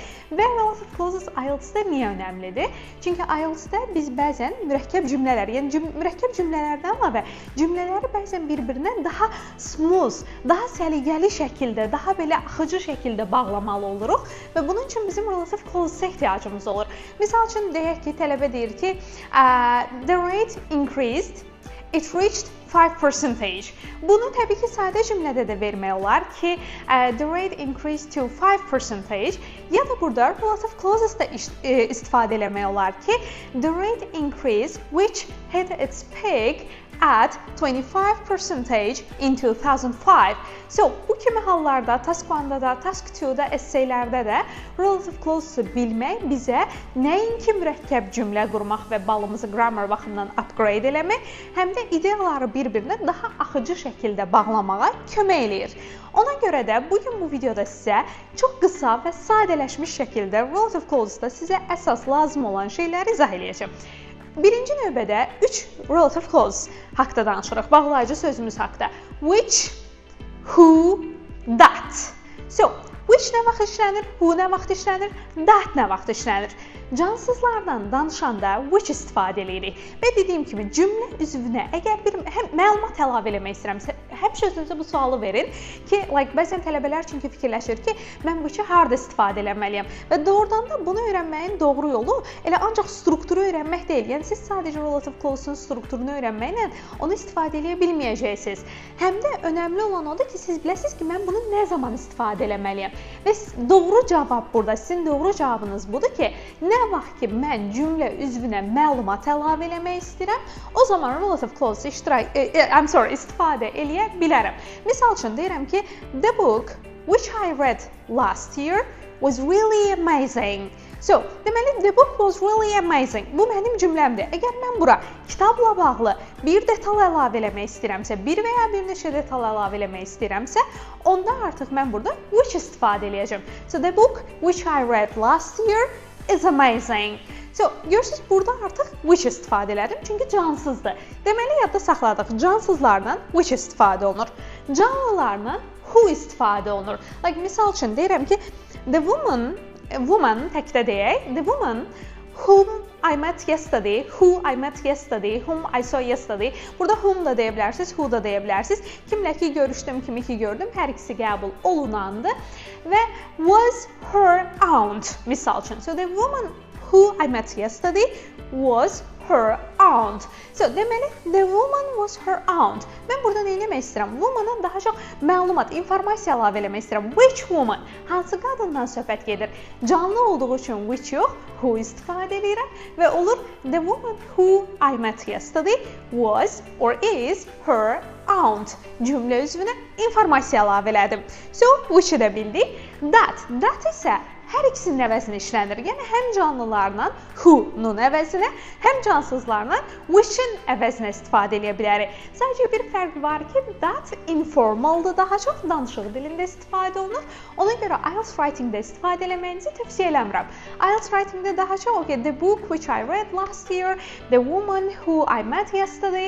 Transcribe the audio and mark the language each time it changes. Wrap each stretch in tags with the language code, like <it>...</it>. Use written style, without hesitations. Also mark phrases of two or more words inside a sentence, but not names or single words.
<az>Və</az> <en>relative clauses</en> <az>IELTS-də niyə önəmlidir? Çünki IELTS-də biz bəzən mürəkkəb cümlələr, yəni mürəkkəb cümlələrdən əlavə cümlələri bəzən bir-birinə daha smooth, daha səliqəli şəkildə, daha belə axıcı şəkildə bağlamalı oluruq və bunun üçün bizim</az> <en>relative clauses-</en> <az>a ehtiyacımız olur. Misal üçün deyək ki, tələbə deyir ki,</az> <en>the rate increased, it reached 5%.</en> <az>Bunu təbii ki, sadə cümlədə də vermək olar ki,</az> <en>the rate increased to 5%.</en> <az>Ya da burada</az> <en>relative clauses</en> <az>da istifadə eləmək olar ki,</az> <en>the rate increased which hit its peak at 25% in 2005.</en> <az>Bu kimi hallarda task 1-da da, task 2-da, essaylərdə də</az> <en>relative clauses-</en> <az>ı bilmək bizə nəinki mürəkkəb cümlə qurmaq və balımızı grammar baxımından upgrade eləmək, həm də ideyaları bir-birinə daha axıcı şəkildə bağlamağa kömək eləyir. Ona görə də bugün bu videoda sizə çox qısa və sadələşmiş şəkildə</az> <en>relative clauses-</en> <az>da sizə əsas lazım olan şeyləri izah eləyəcəm. Birinci növbədə 3</az> <en>relative clause</en> <az>haqda danışırıq, bağlayıcı sözümüz haqda.</az> <en>Which, who, that.</en> <az>Which nə vaxt işlənir, who nə vaxt işlənir, that nə vaxt işlənir. Cansızlardan danışanda which istifadə edirik. Və dediyim kimi, cümlə üzvünə əgər bir məlumat əlavə eləmək istəyirəmsə, həmişə özünüzə bu sualı verin ki, bəzən tələbələr çünki fikirləşir ki, mən which-i harda istifadə eləməliyəm və doğrudan da bunu öyrənməyin doğru yolu elə ancaq strukturu öyrənmək deyil. Yəni, siz sadəcə</az> <en>relative clause-</en> <az>un strukturunu öyrənməklə onu istifadə eləyə bilməyəcəksiniz. Həm də önəmli olan odur ki, siz biləsiniz ki, mən bunu nə zaman istifadə eləməliyəm. Və doğru cavab burada, sizin doğru cavabınız budur ki, nə vaxt ki, mən cümlə üzvünə məlumat əlavə eləmək istəyirəm, o zaman</az> <en>relative clause</en> <az>istifadə eləyə bilərəm. Misal üçün deyirəm ki,</az> <en>the book which I read last year was really amazing. Deməli, the book was really amazing.</en> <az>Bu mənim cümləmdir. Əgər mən bura kitabla bağlı bir detal əlavə eləmək istəyirəmsə, bir və ya bir neçə detal əlavə eləmək istəyirəmsə, onda artıq mən burada which istifadə eləyəcəm.</az> <en>The book which I read last year is amazing.</en> <az>Görürsünüz, burada artıq which istifadə elədim, çünki cansızdır. Deməli, yadda saxladıq, cansızlardan which istifadə olunur. Canlılardan who istifadə olunur. Misal üçün deyirəm ki,</az> <en>the woman</en> <az>təkdə deyək,</az> <en>the woman whom I met yesterday, who I met yesterday, whom I saw yesterday.</en> <az>Burada whom da deyə bilərsiniz, who da deyə bilərsiniz. Kimlə ki görüşdüm, kimi ki gördüm, hər ikisi qəbul olunandı.</az> <en>Və was her aunt,</en> <az>misal üçün.</az> <en>The woman who I met yesterday was her aunt. Deməli, the woman was her aunt.</en> <az>Mən burada nə eləmək istəyirəm? Woman-a daha çox məlumat, informasiya əlavə eləmək istəyirəm.</az> <en>Which woman?</en> <az>Hansı qadından söhbət gedir? Canlı olduğu üçün which yox, who istifadə edirəm və olur</az> <en>the woman who I met yesterday was or is her aunt.</en> <az>Cümlə üzvünə informasiya əlavə elədim. Which-i də bildik. That isə hər ikisinin əvəzinə işlənir. Yəni, həm canlılarla who-nun əvəzinə, həm cansızlarla which-in əvəzinə istifadə edə bilərik. Sadəcə bir fərq var ki, that informaldır, daha çox danışıq dilində istifadə olunur. Ona görə IELTS writing-də istifadə eləməyinizi tövsiyə eləmirəm.</az> <en>IELTS writing-də</en> <az>daha çox</az> <en>the book which I read last year, the woman who I met yesterday.</en>